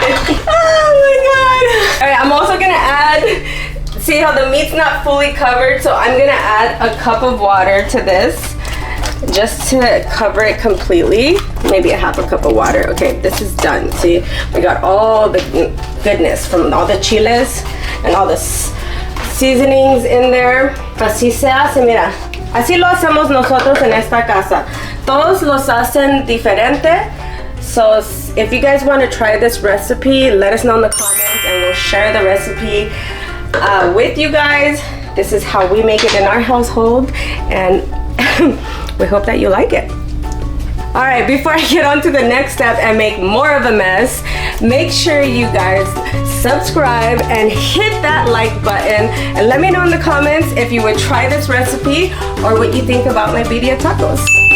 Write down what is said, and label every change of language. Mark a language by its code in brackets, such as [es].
[en] Oh my god. All right, I'm also gonna add, see how the meat's not fully covered, so I'm gonna add a cup of water to this just to cover it completely. Maybe a half a cup of water. Okay, this is done. See, we got all the goodness from all the chiles and all the seasonings in there. [es] Así se hace, mira. Así lo hacemos nosotros en esta casa. Todos los hacen diferente. [en] So if you guys want to try this recipe, let us know in the comments and we'll share the recipe with you guys. This is how we make it in our household, and we hope that you like it. All right, before I get on to the next step and make more of a mess, make sure you guys subscribe and hit that like button and let me know in the comments if you would try this recipe or what you think about my birria tacos.